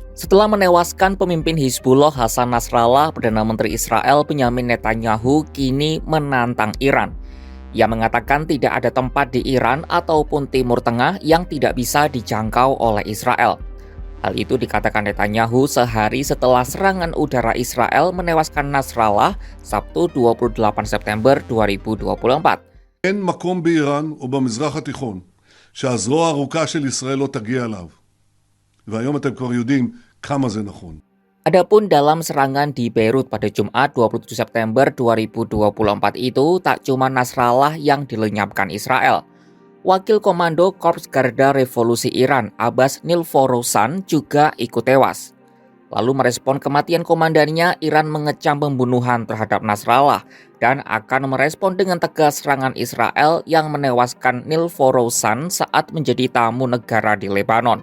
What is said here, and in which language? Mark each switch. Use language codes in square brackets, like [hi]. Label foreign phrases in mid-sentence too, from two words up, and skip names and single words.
[id] Setelah menewaskan pemimpin Hizbullah Hasan Nasrallah, Perdana Menteri Israel Benyamin Netanyahu kini menantang Iran. Ia mengatakan tidak ada tempat di Iran ataupun Timur Tengah yang tidak bisa dijangkau oleh Israel. Hal itu dikatakan Netanyahu sehari setelah serangan udara Israel menewaskan Nasrallah Sabtu 28 September 2024. [he] אין מקום באיראן או במזרח התיכון שהזרוע הארוכה של ישראל לא תגיע אליו. והיום אתם כבר יודעים כמה זה נכון. [id] Adapun dalam serangan di Beirut pada Jumat 27 September 2024 itu tak cuma Nasrallah yang dilenyapkan Israel. Wakil Komando Korps Garda Revolusi Iran, Abbas Nilforouzan, juga ikut tewas. Lalu merespon kematian komandannya, Iran mengecam pembunuhan terhadap Nasrallah dan akan merespon dengan tegas serangan Israel yang menewaskan Nilforouzan saat menjadi tamu negara di Lebanon.